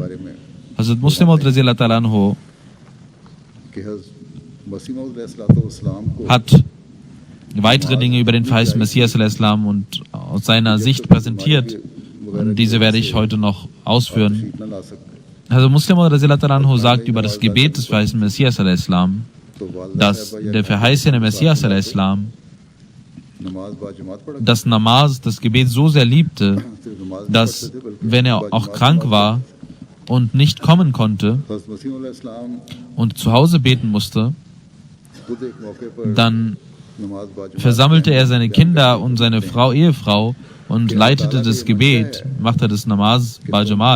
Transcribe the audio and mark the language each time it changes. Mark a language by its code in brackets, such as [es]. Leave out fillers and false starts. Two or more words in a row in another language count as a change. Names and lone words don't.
[de] Hazrat Muslim Maud [ar] رضي الله تعالى عنه [de] hat weitere Dinge über den verheißenen Messias al-Islam und aus seiner Sicht präsentiert. Und diese werde ich heute noch ausführen. Also Muslim Maud [ar] رضي الله تعالى عنه [de] sagt über das Gebet des verheißenen Messias al-Islam, dass der verheißene Messias al-Islam das Namaz, das Gebet so sehr liebte, dass, wenn er auch krank war und nicht kommen konnte und zu Hause beten musste, dann versammelte er seine Kinder und seine Ehefrau und leitete das Gebet, machte das Namaz bei Jamaat.